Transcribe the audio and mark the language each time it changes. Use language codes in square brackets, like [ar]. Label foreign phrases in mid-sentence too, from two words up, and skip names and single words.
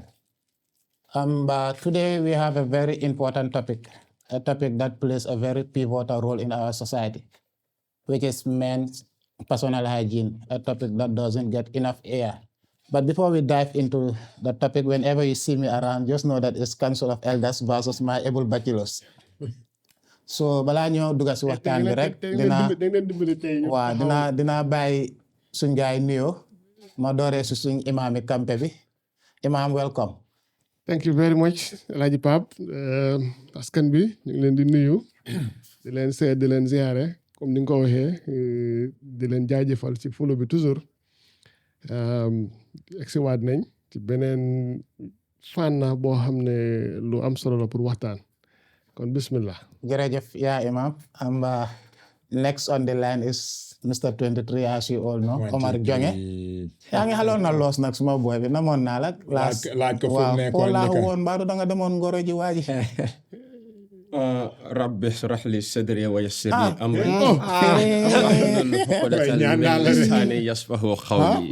[en] But today we have a very important topic, a topic that plays a very pivotal role in our society, which is men's personal hygiene, a topic that doesn't get enough air. But before we dive into the topic, whenever you see me around, just know that it's Council of Elders versus my able bachelors. [wo] So balaa ñoo dugg si waxtaan bi rek dina bàyyi suñ gaay nuyoo ma dooree si suñ imaam yi Campeh bi imaam welcome. [en] Thank you very much [wo] Alhaji Pap askan bi ñu ngi leen di nuyu di leen seet di leen ziare comme ni nga ko waxee di leen jaajëfal ci follow bi toujours egsiwaat nañ ci beneen fànn boo xam ne lu am solo la pour waxtaan kon bismillah. Jërëjëf yaa imam [en] next on the line is Mr. [wo] 23 [en] as you all know [wo] Omar Jonge yaa ngi xaloon na loos nag suma boy bi namoon naa la laaj ko fu nekkoon laa woon mbaa da nga demoon ngoro ji waaji [ar] rabbi shrah li sadri wa yassir li amri lisani yasfahu qawli